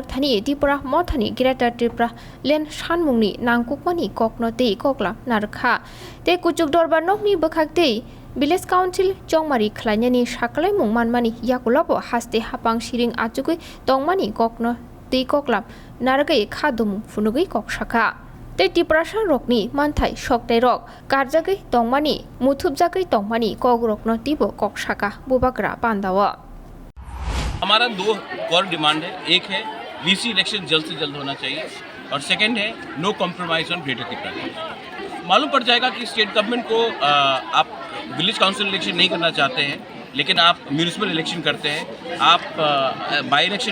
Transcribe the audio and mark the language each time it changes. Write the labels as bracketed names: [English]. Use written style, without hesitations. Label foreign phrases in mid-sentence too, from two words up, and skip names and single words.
[Kok Borok] thani Tripura mothani Greater Tripura len sanmungni nangkukmani kokno te kokla narakha te kujuk dorbar nokni bokhakte Village Council Chongmari Khlanyani Shaklai Mungmanmani Yakulabo haste hapang siring achugui tongmani kokno te koklam naragai khadum funugui kokshaka te Tiprasha rokni manthai shoktai rok karjagai tongmani muthupjagai tongmani kogrokno tibo kokshaka Bubakara pandawa [Hindi] हमारा दो और डिमांड है एक है [English] VC election [Hindi] जल्द से जल्द होना चाहिए और सेकंड है [English] no compromise on Greater Tripura [Hindi] मालूम पड़ जाएगा कि [English] state government [Hindi] को आप [English] village council election [Hindi] नहीं करना चाहते हैं लेकिन आप [English] municipal election [Hindi] करते हैं आप [English] by election